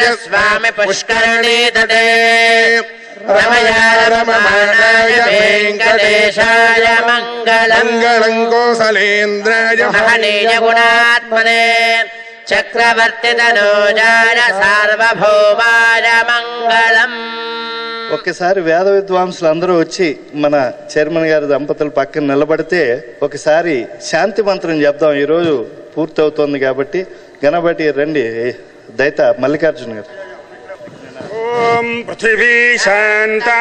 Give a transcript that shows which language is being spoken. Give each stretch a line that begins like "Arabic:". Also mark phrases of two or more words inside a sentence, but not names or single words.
Sanskrit: स्वामि पुष्करणीतटे रमया रममाणाय वेङ्कटेशाय मङ्गलम् मङ्गलम् कोसलेन्द्राय महनीय गुणात्मने चक्रवर्तितनोजाय सार्वभौमाय मङ्गलम्
Telugu: ఒక్కసారి వేద విద్వాంసులు అందరూ వచ్చి మన చైర్మన్ గారి దంపతులు పక్కన నిలబడితే ఒకసారి శాంతి మంత్రం చెప్దాం. ఈరోజు పూర్తవుతోంది కాబట్టి గణపతి రండి. దైత మల్లికార్జున గారు.
Sanskrit: ఓం పృథివీ శాంతా